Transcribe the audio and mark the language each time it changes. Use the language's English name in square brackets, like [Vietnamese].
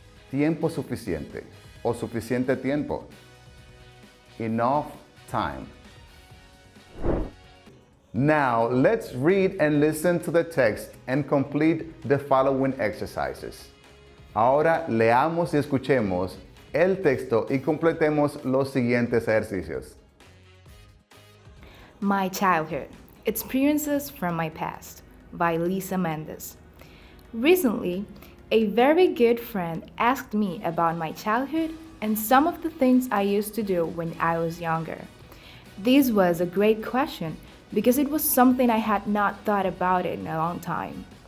[Spanish] Tiempo suficiente o suficiente tiempo. [English] Enough time. Now, let's read and listen to the text and complete the following exercises. [Spanish] Ahora leamos y escuchemos el texto y completemos los siguientes ejercicios. [English] My Childhood: Experiences from My Past by Lisa Mendes. Recently, a very good friend asked me about my childhood and some of the things I used to do when I was younger. This was a great question because it was something I had not thought about in a long time.